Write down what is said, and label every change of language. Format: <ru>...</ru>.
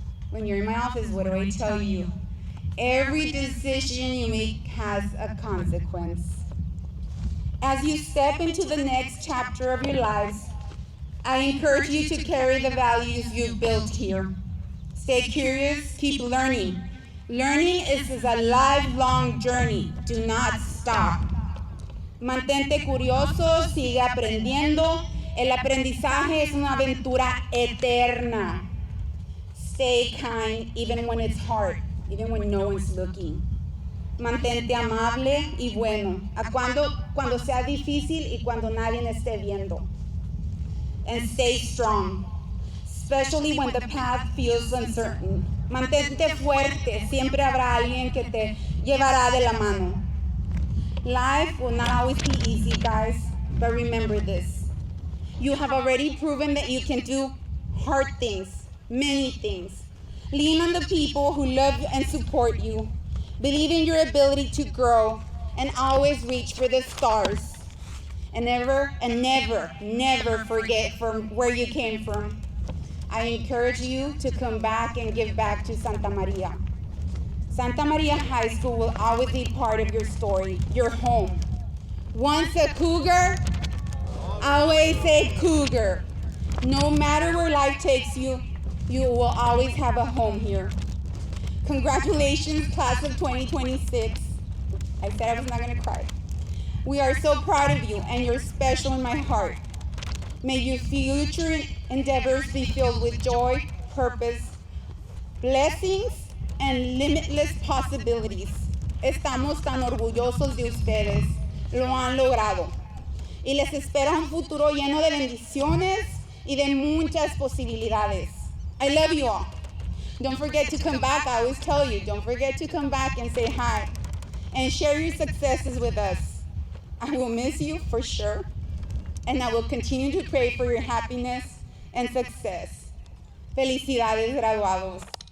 <en>When you're in my office, what do I tell you? Every decision you make has a consequence. As you step into the next chapter of your lives, I encourage you to carry the values you've built here. Stay curious, keep learning. Learning is a lifelong journey. Do not stop.</en> <es>Mantente curioso, sigue aprendiendo. El aprendizaje es una aventura eterna.</es> <en>Stay kind even when it's hard, even when no one's looking.</en> <es>Mantente amable y bueno, cuando sea difícil y cuando nadie esté viendo.</es> <en>And stay strong, especially when the path feels uncertain.</en> <es>Mantente fuerte, siempre habrá alguien que te llevará de la mano.</es> <en>Life will not always be easy, guys, but remember this. You have already proven that you can do hard things, many things. Lean on the people who love and support you. Believe in your ability to grow and always reach for the stars. And never, never forget from where you came from. I encourage you to come back and give back to Santa Maria. Santa Maria High School will always be part of your story, your home. Once a cougar, always a cougar. No matter where life takes you, you will always have a home here. Congratulations, class of 2026. I said I was not going to cry. We are so proud of you, and you're special in my heart. May your future endeavors be filled with joy, purpose, blessings, and limitless possibilities.</en> <es>Estamos tan orgullosos de ustedes. Lo han logrado. Y les espera un futuro lleno de bendiciones y de muchas posibilidades.</es> <en>I love you all. Don't forget to come back. I always tell you, don't forget to come back and say hi and share your successes with us. I will miss you for sure, and I will continue to pray for your happiness and success.</en> <es>Felicidades, graduados.</es>